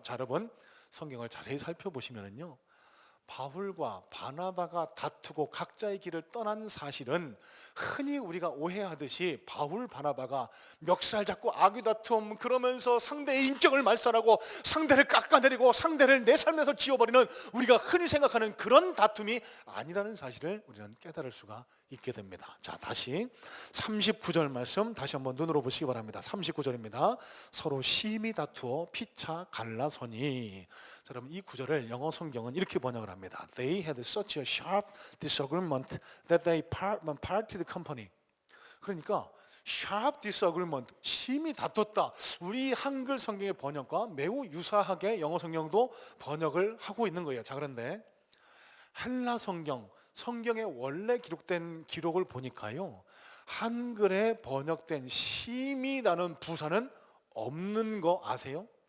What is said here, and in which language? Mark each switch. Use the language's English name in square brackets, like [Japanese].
[Korean] 자, 여러분, 성경을 자세히 살펴보시면요, 바울과 바나바가 다투고 각자의 길을 떠난 사실은 흔히 우리가 오해하듯이 바울 바나바가 멱살 잡고 아귀다툼, 그러면서 상대의 인격을 말살하고 상대를 깎아내리고 상대를 내 삶에서 지워버리는 우리가 흔히 생각하는 그런 다툼이 아니라는 사실을 우리는 깨달을 수가 있게 됩니다. 자, 다시 39절 말씀 다시 한번 눈으로 보시기 바랍니다. 39절입니다. 서로 심히 다투어 피차 갈라서니. 자, 그럼 이 구절을 영어 성경은 이렇게 번역을 합니다. [English] They had such a sharp disagreement that they parted company. [Korean] 그러니까 [English] sharp disagreement, [Korean] 심히 다퉜다. 우리 한글 성경의 번역과 매우 유사하게 영어 성경도 번역을 하고 있는 거예요. 자, 그런데 헬라 성경에 원래 기록된 기록을 보니까요, 한글에 번역된 심히라는 부사는 없는 거 아세요?